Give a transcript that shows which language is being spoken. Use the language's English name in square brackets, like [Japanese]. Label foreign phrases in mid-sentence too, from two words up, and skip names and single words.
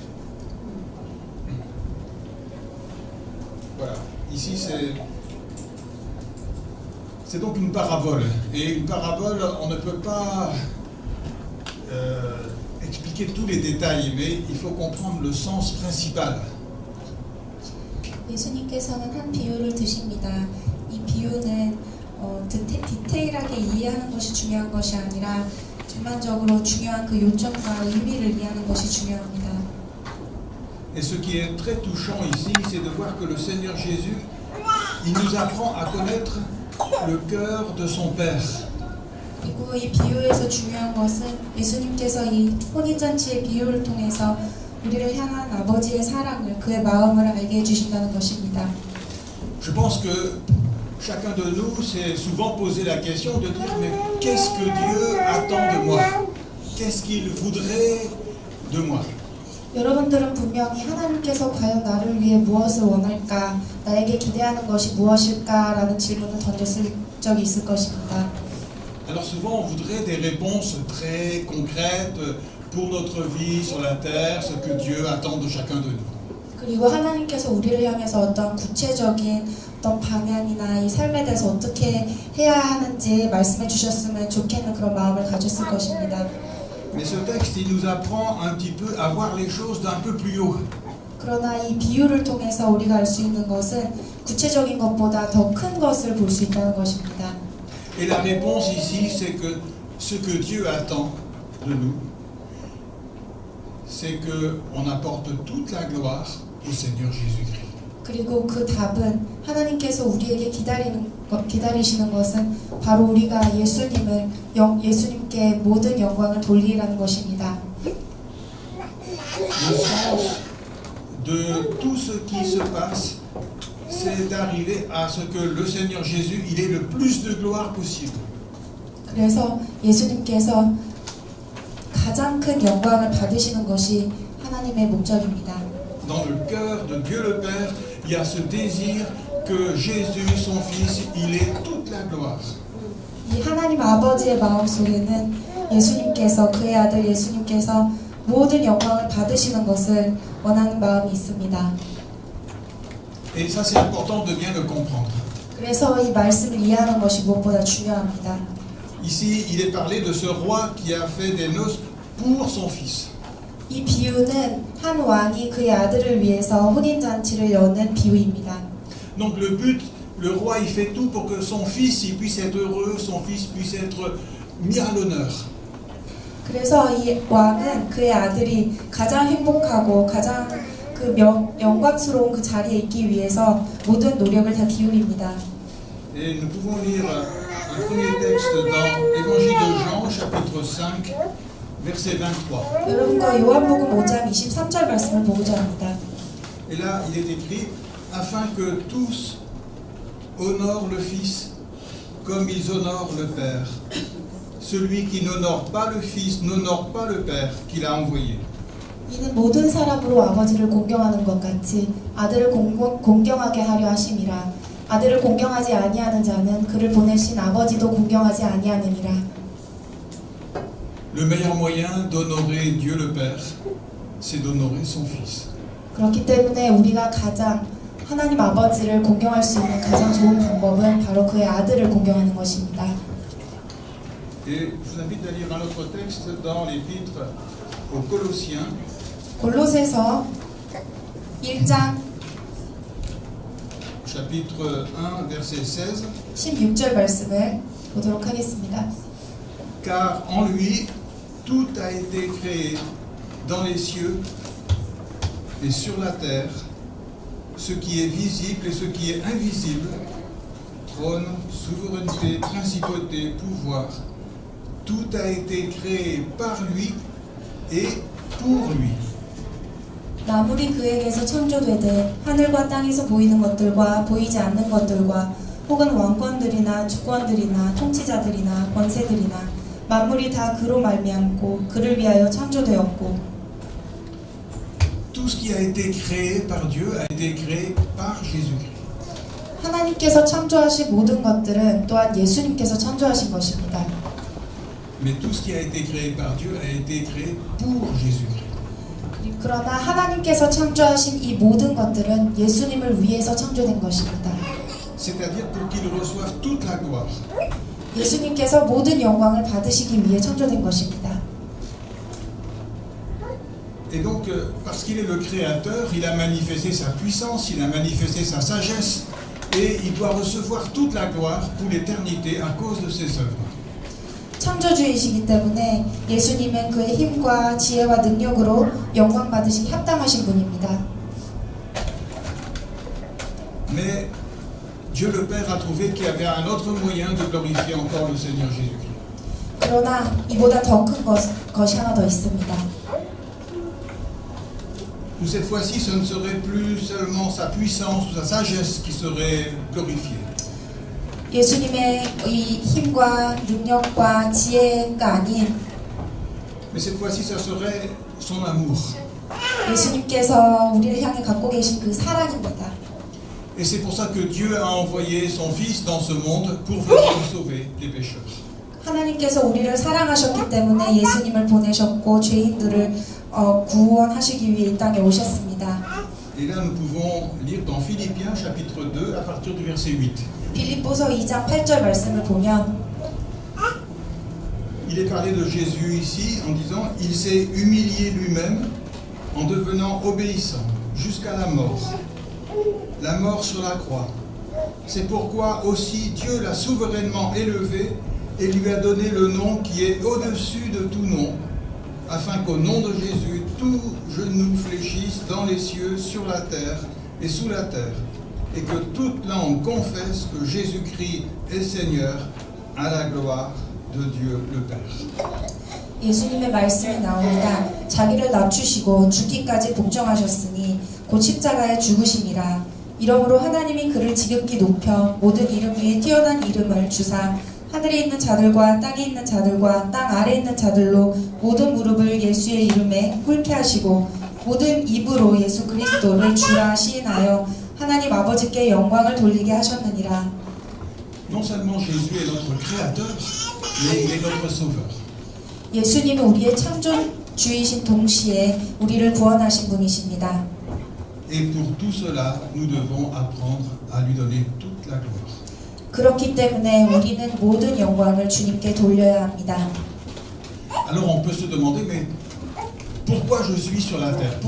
[French] Voilà, ici c'est donc une parabole. Et une parabole, on ne peut pas expliquer tous les détails, mais il faut comprendre le sens principal. [Korean] 예수님께서는 한 비유를 드십니다. 이 비유는 디테일하게 이해하는 것이 중요한 것이 아니라 전반적으로 중요한 그 요점과 의미를 이해하는 것이 중요합니다. [French] Et ce qui est très touchant ici, c'est de voir que le Seigneur Jésus, il nous apprend à connaître le cœur de son Père. [Korean] 그리고 이 비유에서 중요한 것은 예수님께서 이 혼인잔치의 비유를 통해서 우리를 향한 아버지의 사랑을, 그의 마음을 알게 해주신다는 것입니다. [French] Je pense que chacun de nous s'est souvent posé la question de dire: mais qu'est-ce que Dieu attend de moi? Qu'est-ce qu'il voudrait de moi? [Korean] 여러분들은 분명히 하나님께서 과연 나를 위해 무엇을 원할까? 나에게 기대하는 것이 무엇일까? 라는 질문을 던졌을 적이 있을 것입니다. [French] Alors souvent on voudrait des réponses très concrètes pour notre vie sur la terre, ce que Dieu attend de chacun de nous. [Korean] 그리고 하나님께서 우리를 향해서 어떤 구체적인 어떤 방향이나 이 삶에 대해서 어떻게 해야 하는지 말씀해 주셨으면 좋겠는 그런 마음을 가졌을 것입니다. [French] Mais ce texte, il nous apprend un petit peu à voir les choses d'un peu plus haut. [Korean] 그러나 이 비유를 통해서 우리가 알 수 있는 것은 구체적인 것보다 더 큰 것을 볼 수 있다는 것입니다. [French] Et la réponse ici, c'est que ce que Dieu attend de nous, c'est qu'on apporte toute la gloire au Seigneur Jésus-Christ. [Korean] 그리고 그 답은 하나님께서 우리에게 기다리시는 것은 바로 우리가 예수님께 모든 영광을 돌리라는 것입니다. [French] Le sens de tout ce qui se passe, c'est d'arriver à ce que le Seigneur Jésus, il ait le plus de gloire possible. [Korean] 그래서 예수님께서 가장 큰 영광을 받으시는 것이 하나님의 목적입니다. [French] Dans le cœur de Dieu le Père, il y a ce désir que Jésus, son Fils, il ait toute la gloire. [Korean] 이 하나님 아버지의 마음 속에는 예수님께서, 그의 아들 예수님께서 모든 영광을 받으시는 것을 원하는 마음이 있습니다. [French] Et ça, c'est important de bien le comprendre. [Korean] 그래서 이 말씀을 이해하는 것이 무엇보다 중요합니다. [French] Ici, il est parlé de ce roi qui a fait des noces pour son fils. [Korean] 이 비유는 한 왕이 그의 아들을 위해서 혼인잔치를 여는 비유입니다. [French] Donc le but, le roi, il fait tout pour que son fils il puisse être heureux, son fils puisse être mis à l'honneur. [Korean] 그래서 이 왕은 그의 아들이 가장 행복하고 가장 그 영광스러운 그 자리에 있기 위해서 모든 노력을 다 기울입니다. [French] Et nous pouvons lire un premier texte dans l'Évangile de Jean, chapitre 5, verset 23. [Korean] 여러분과 요한복음 5장 23절 말씀을 보고자 합니다. [French] Et là, il est écrit, afin que tous honorent le Fils comme ils honorent le Père. Celui qui n'honore pas le Fils n'honore pas le Père qui l'a envoyé. [Korean] 이는 모든 사람으로 아버지를 공경하는 것 같이 아들을 공경하게 하려 하심이라. 아들을 공경하지 아니하는 자는 그를 보내신 아버지도 공경하지 아니하느니라. [French] Le meilleur moyen d'honorer Dieu le Père, c'est d'honorer son Fils. [Korean] 그렇기 때문에 우리가 가장 하나님 아버지를 공경할 수 있는 가장 좋은 방법은 바로 그의 아들을 공경하는 것입니다. [French] Et je vous invite à lire un autre texte dans l'épître aux Colossiens, [Korean] 골로새서 1장 [French] chapitre 1, verset 16. [Korean] 16절 말씀을 보도록 하겠습니다. [French] Car en lui, tout a été créé dans les cieux et sur la terre, ce qui est visible et ce qui est invisible, trône, souveraineté, principauté, pouvoir. Tout a été créé par lui et pour lui. [Korean] 만물이 그에게서 창조되되 하늘과 땅에서 보이는 것들과 보이지 않는 것들과 혹은 왕권들이나 주권들이나 통치자들이나 권세들이나 만물이 다 그로 말미암고 그를 위하여 창조되었고 [French] Tout ce qui a été créé par Dieu a été créé par Jésus-Christ. [Korean] 하나님께서 창조하신 모든 것들은 또한 예수님께서 창조하신 것입니다. [French] Mais tout ce qui a été créé par Dieu a été créé pour Jésus-Christ. [Korean] 그러나 하나님께서 창조하신 이 모든 것들은 예수님을 위해서 창조된 것입니다. [French] C'est-à-dire pour qu'il reçoive toute la gloire. [Korean] 예수님께서 모든 영광을 받으시기 위해 창조된 것입니다. [French] Et donc, parce qu'il est le Créateur, il a manifesté sa puissance, il a manifesté sa sagesse, et il doit recevoir toute la gloire pour l'éternité à cause de ses œuvres. [Korean] 창조주이시기 때문에 예수님은 그의 힘과 지혜와 능력으로 영광 받으시기 합당하신 분입니다. [French] Mais Dieu le Père a trouvé qu'il y avait un autre moyen de glorifier encore le Seigneur Jésus-Christ. [Korean] 그러나 이보다 더 큰 것이 하나 더 있습니다. [French] Où cette fois-ci, ce ne serait plus seulement sa puissance ou sa sagesse qui serait glorifiée. [Korean] 예수님의 이 힘과 능력과 지혜가 아닌 [French] Mais cette fois-ci, ça serait son amour. [Korean] 예수님께서 우리를 향해 갖고 계신 그 사랑입니다. [French] Et c'est pour ça que Dieu a envoyé son Fils dans ce monde pour venir sauver les pécheurs. [Korean] 하나님께서 우리를 사랑하셨기 때문에 예수님을 보내셨고 죄인들을 구원하시기 위해 이 땅에 오셨습니다. [French] Et là, nous pouvons lire dans Philippiens chapitre 2 à partir du verset 8. [Korean] 빌립보서 2장 8절 말씀을 보면 [French] Il est parlé de Jésus ici en disant « Il s'est humilié lui-même en devenant obéissant jusqu'à la mort sur la croix. C'est pourquoi aussi Dieu l'a souverainement élevé et lui a donné le nom qui est au-dessus de tout nom, afin qu'au nom de Jésus, tout genou fléchisse dans les cieux, sur la terre et sous la terre, et que toute langue confesse que Jésus-Christ est Seigneur, à la gloire de Dieu le Père. » [Korean] 예수님의 말씀이 나옵니다. 자기를 낮추시고 죽기까지 복종하셨으니 곧 십자가에 죽으심이라. 이러므로 하나님이 그를 지극히 높여 모든 이름 위에 뛰어난 이름을 주사 하늘에 있는 자들과 땅에 있는 자들과 땅 아래에 있는 자들로 모든 무릎을 예수의 이름에 꿇게 하시고 모든 입으로 예수 그리스도를 주라 시인하여 하나님 아버지께 영광을 돌리게 하셨느니라. [French] Non seulement Jésus est notre Créateur, mais il est notre Sauveur. [Korean] 예수님은 우리의 창조주이신 동시에 우리를 구원하신 분이십니다. [French] Et pour tout cela, nous devons apprendre à lui donner toute la gloire. [Korean] 그렇기 때문에 우리는 모든 영광을 주님께 돌려야 합니다. [French] Alors on peut se demander, mais pourquoi je suis sur la terre?